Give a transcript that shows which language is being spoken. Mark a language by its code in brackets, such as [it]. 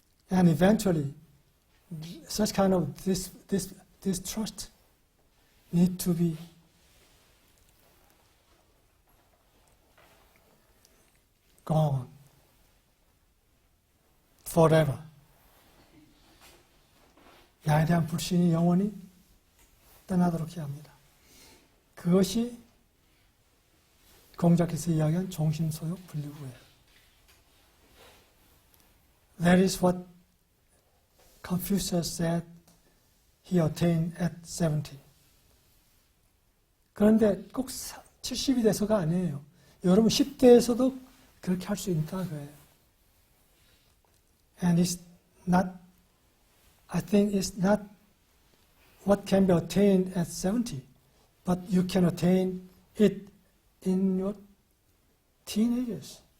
[en] And eventually, such kind of this trust need to be gone forever. [ko] 나에 대한 불신이 영원히 떠나도록 해야 합니다. 그것이 공자께서 이야기한 종심소욕 분리구예요. [en] That is what Confucius said he attained at 70. [ko] 그런데 꼭 70이 돼서가 아니에요. 여러분 10대에서도 그렇게 할 수 있다 그래요. [en] And it's not, I think it's not what can be attained at 70, but you can attain it in your teenagers.